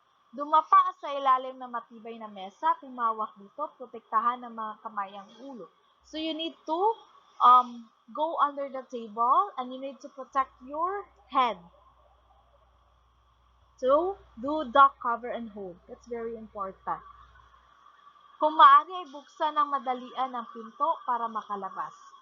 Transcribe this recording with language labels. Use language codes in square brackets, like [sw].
[tl] Dumapa sa ilalim ng matibay na mesa, tumawak dito, protektahan ng mga kamay ang ulo. [en] So, you need to go under the table and you need to protect your head. So, do duck cover and hold. That's very important. [tl] Kung maaari ay buksan ng madalian ang pinto para makalabas.